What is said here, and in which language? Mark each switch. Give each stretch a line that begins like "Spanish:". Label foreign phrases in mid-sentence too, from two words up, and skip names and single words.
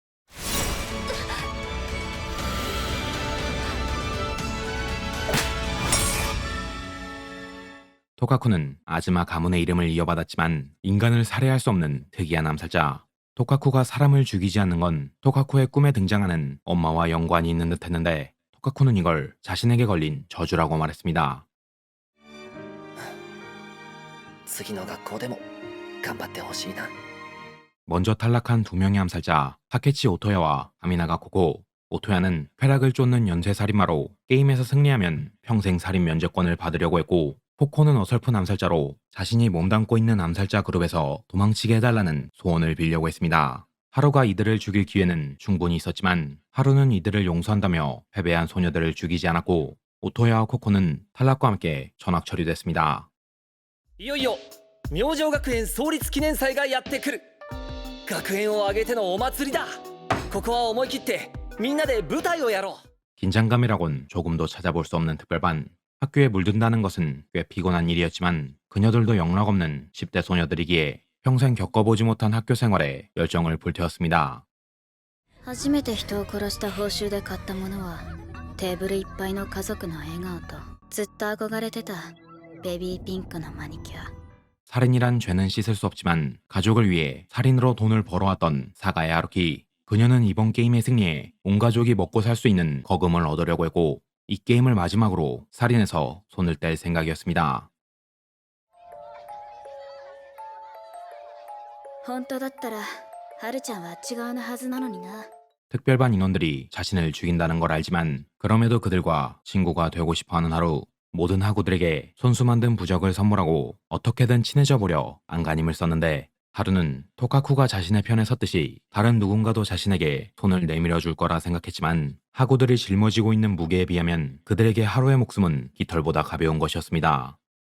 Korean: 토카쿠는 아즈마 가문의 이름을 이어받았지만 인간을 살해할 수 없는 특이한 암살자. 토카쿠가 사람을 죽이지 않는 건 토카쿠의 꿈에 등장하는 엄마와 연관이 있는 듯 했는데 토카쿠는 이걸 자신에게 걸린 저주라고 말했습니다.
Japanese: 次の学校でも頑張ってほしいな。
Korean: 먼저 탈락한 두 명의 암살자 타케치 오토야와 아미나가 코코. 오토야는 쾌락을 쫓는 연쇄살인마로 게임에서 승리하면 평생 살인 면제권을 받으려고 했고 코코는 어설픈 암살자로 자신이 몸담고 있는 암살자 그룹에서 도망치게 해달라는 소원을 빌려고 했습니다. 하루가 이들을 죽일 기회는 충분히 있었지만 하루는 이들을 용서한다며 패배한 소녀들을 죽이지 않았고 오토야와 코코는 탈락과 함께 전학 처리됐습니다.
Japanese: いよいよ明星学園創立記念祭がやってくる。学園を挙げてのお祭りだ。ここは思い切ってみんなで舞台をやろう。
Korean: 긴장감이라곤 조금도 찾아볼 수 없는 특별반. 학교에 물든다는 것은 꽤 피곤한 일이었지만 그녀들도 영락없는 10대 소녀들이기에 평생 겪어보지 못한 학교 생활에 열정을 불태웠습니다.
Japanese: 初めて人を殺した報酬で買ったものはテーブルいっぱいの家族の笑顔とずっと憧れてたベビーピンクのマニキュア。
Korean: 살인이란 죄는 씻을 수 없지만 가족을 위해 살인으로 돈을 벌어왔던 사가의 하루키. 그녀는 이번 게임의 승리에 온 가족이 먹고 살 수 있는 거금을 얻으려고 했고 이 게임을 마지막으로 살인해서 손을 뗄 생각이었습니다.
Japanese: 本当だったらハルちゃんはあっち側のはずなのにな。
Korean: 특별반 인원들이 자신을 죽인다는 걸 알지만 그럼에도 그들과 친구가 되고 싶어하는 하루. 모든 학우들에게 손수 만든 부적을 선물하고 어떻게든 친해져 보려 안간힘을 썼는데 하루는 토카쿠가 자신의 편에 섰듯이 다른 누군가도 자신에게 손을 내밀어 줄 거라 생각했지만 학우들이 짊어지고 있는 무게에 비하면 그들에게 하루의 목숨은 깃털보다 가벼운 것이었습니다.